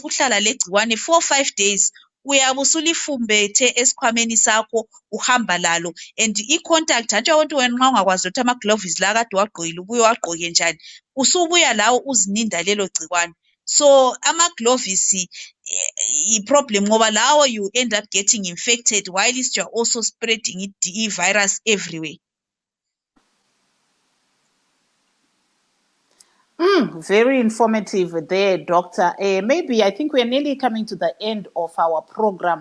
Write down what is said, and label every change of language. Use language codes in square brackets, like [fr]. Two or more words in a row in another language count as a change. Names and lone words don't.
[nd] ukuhlala legciwane 4-5 days uyabe usulifumbethe esikhwameni sakho uhamba lalo and i-contact hantsho ukuthi wena nxa ungakwazi ukuthi ama-gloves la kade wagqokile ubuye wagqoke njani usubuya lawo uzininda lelo gciwane so ama-gloves i-problem ngoba lawo [en] you end up getting infected while you're also spreading [nd] i-virus everywhere. [en] Very informative there, Doctor. Maybe I think we're nearly coming to the end of our program.